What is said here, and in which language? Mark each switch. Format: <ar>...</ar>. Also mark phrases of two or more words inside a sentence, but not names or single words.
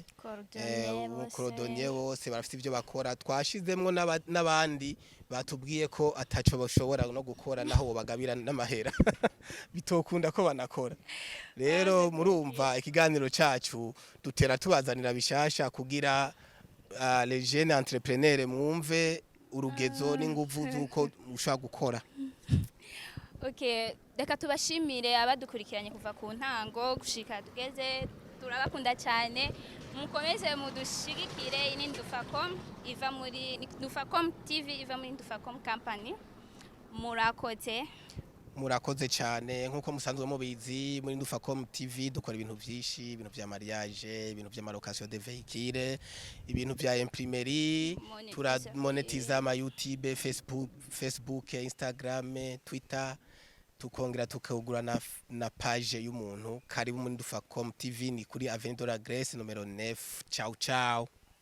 <rn>umukorodonye bose barafite ivyo bakora twashizemwo n'abandi batubwiye ko ataco bashobora no gukora naho bagabira n'amahera bitokunda ko banakora rero murumva ikiganiro cacu dutera tubazanira bishasha kugira</rn> <fr>les jeunes entrepreneurs</fr> <rn>mwumve urugezo n'inguvu zuko ushaka gukora. Okay, reka tubashimire abadukurikiranye kuva ku ntango gushika tugeze turabakunda cyane mukomeze mudushigikire ini Ndufacom iva muri Ndufacom TV iva muri Ndufacom company murakoze cyane nkuko musanzwe mubizi muri Ndufacom TV dukora ibintu byinshi ibintu vya mariage ibintu vya</rn> <fr>location de véhicule</fr> <rn>ibintu vya imprimerie monetiza ama YouTube Facebook Instagram Twitter tukongera tukagura na page y'umuntu karibu muri Ndufacom TV ni kuri Avenue de la Grèce numero 9 ciao</rn>